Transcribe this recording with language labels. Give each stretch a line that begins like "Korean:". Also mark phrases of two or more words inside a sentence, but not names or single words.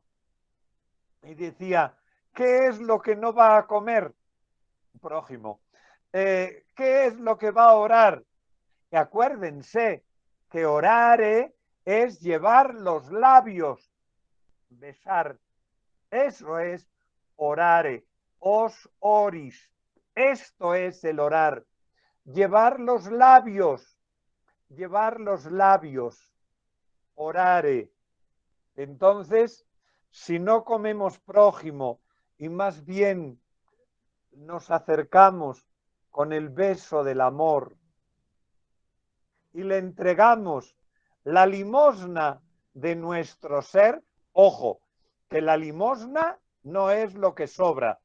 Spanish: Y decía, ¿qué es lo que no va a comer? Prójimo. ¿Qué es lo que va a orar? Y acuérdense que orare es llevar los labios, besar. Eso es orare,
Latin: os oris.
Spanish: Esto es el orar. Llevar los labios, orare. Entonces, si no comemos prójimo y más bien nos acercamos con el beso del amor y le entregamos la limosna de nuestro ser, ojo, que la limosna no es lo que sobra.